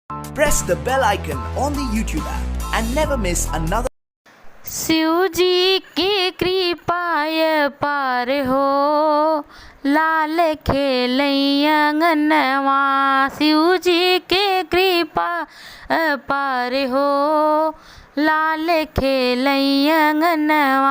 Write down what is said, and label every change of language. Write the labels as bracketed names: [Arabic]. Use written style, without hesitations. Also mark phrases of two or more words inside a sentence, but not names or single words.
[English] Press the bell icon on the YouTube app and never miss another. [Bhojpuri] शिव जी की कृपाय पार हो, लाल खेलैया अंगनवा। शिव जी के कृपा पार हो, लाल खेलैया अंगनवा।